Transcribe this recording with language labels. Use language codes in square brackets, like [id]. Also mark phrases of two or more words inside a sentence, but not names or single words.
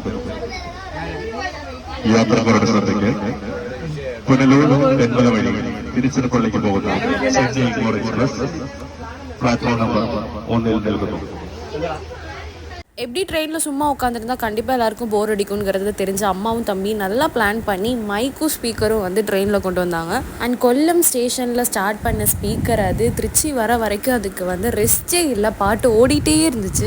[ml] യാത്രക്കാരുടെ ശ്രദ്ധയ്ക്ക് പുനലൂർ തെന്മല വഴി തിരുച്ചിറപ്പള്ളിക്ക് പോകുന്ന ചെന്നൈ എഗ്മോർ എക്സ്പ്രസ് പ്ലാറ്റ്ഫോം നമ്പർ 1ൽ നിൽക്കുന്നു. [ta] எப்படி ட்ரெயினில் சும்மா உட்காந்துருந்தா கண்டிப்பாக எல்லாருக்கும் போர் அடிக்குங்கிறது தெரிஞ்ச அம்மாவும் தம்பி நல்லா பிளான் பண்ணி மைக்கும் ஸ்பீக்கரும் வந்து ட்ரெயினில் கொண்டு வந்தாங்க. அண்ட் கொல்லம் ஸ்டேஷனில் ஸ்டார்ட் பண்ண ஸ்பீக்கர் அது திருச்சி வர வரைக்கும் அதுக்கு வந்து ரெஸ்டே இல்லை, பாட்டு ஓடிட்டே இருந்துச்சு.